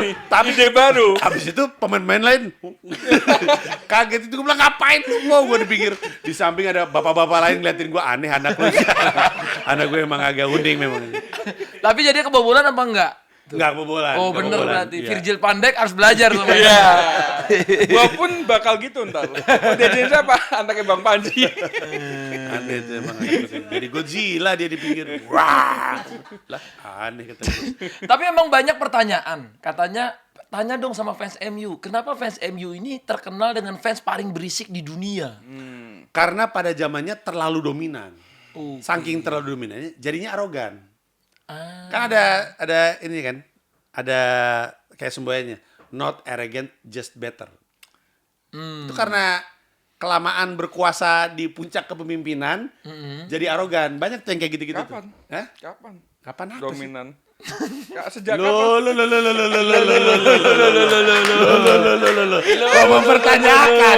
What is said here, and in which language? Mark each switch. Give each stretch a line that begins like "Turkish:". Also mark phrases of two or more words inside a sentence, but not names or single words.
Indonesian: Tapi Ide baru. habis itu pemain-pemain lain kaget itu gue bilang ngapain lu mau gue dipikir di samping ada bapak-bapak lain ngeliatin gue aneh anak lu. Anak gue emang agak unik memang. Tapi jadi kebobolan apa enggak? Enggak kebobolan. Oh nggak bener kebobolan. berarti. Iya. Virgil van Dijk harus belajar sama dia. Iya. Gua pun bakal gitu ntar. Dia jadi siapa? Anaknya Bang Panji. Aneh itu emang. Jadi Godzilla dia dipikir. Wah. Lah aneh kata gue. Tapi emang banyak pertanyaan. Katanya tanya dong sama fans MU. Kenapa fans MU ini terkenal dengan fans paling berisik di dunia? Karena pada zamannya terlalu dominan. Oke. Saking terlalu dominannya jadinya arogan. Ah. Kan ada ini kan. Ada kayak semboyannya.
English: Not arrogant, just better.
Indonesian: Itu karena kelamaan berkuasa di puncak kepemimpinan, jadi arogan. Banyak tuh yang kayak gitu-gitu tuh. Kapan? Hah? Kapan? Kapan apa sih? Dominan. Sejak kapan? Kau mempertanyakan.